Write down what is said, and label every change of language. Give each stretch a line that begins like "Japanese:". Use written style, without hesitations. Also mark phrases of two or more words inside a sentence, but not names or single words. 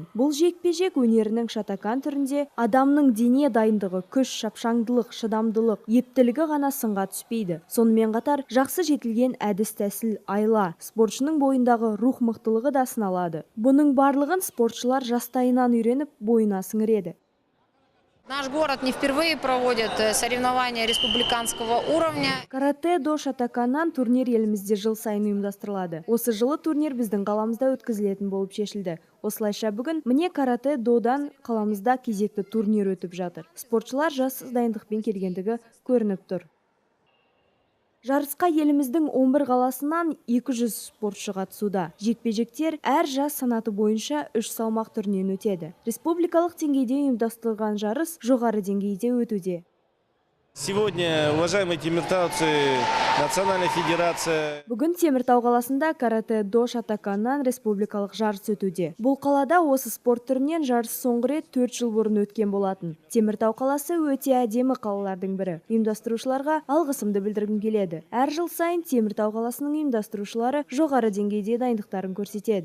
Kazakh: Бұл жекпе-жек өнерінің шатакан түрінде адамның дене дайындығы, күш, шапшаңдылық, шыдамдылық, ептілігі ғана сынға түспейді. Сонымен қатар жақсы жетілген әдіс-тәсіл, айла, спортшының бойындағы рух мықтылығы да сыналады. Бұның барлығын спортшылар жастайынан үйреніп, бойына сіңіреді.
Russian: Наш город не впервые проводит соревнования республиканского уровня.
Kazakh: Каратэ-до шатаканнан турнир елімізде жыл сайын ұйымдастырылады. Осы жылы турнир біздің қаламызда өткізілетін болып шешілді. Осылайша бүгін міне каратэ-додан қаламызда кезекті турнир өтіп жатыр. Спортшылар жас дайындықпен келгендігі көрініп тұр. Жарысқа еліміздің 11 қаласынан 200 спортшы қатысуда. Жекпе-жектер әр жас санаты бойынша 3 салмақ түрінен өтеді. Республикалық деңгейде ұйымдастырылған жарыс жоғары деңгейде өтуде.
Russian: Сегодня, уважаемые темиртауцы, Национальная федерация.
Kazakh: Бүгін Теміртау қаласында каратэ-до шатаканнан республикалық жарыс өтуде. Бұл қалада осы спорт түрінен жарыс соңғы рет 4 жыл бұрын өткен болатын. Теміртау қаласы өте әдемі қалалардың бірі. Ұйымдастырушыларға алғысымды білдіргім келеді. Әр жыл сайын Теміртау қаласының ұйымдастырушылары жоғары деңгейде дайындықтарын көрсетеді.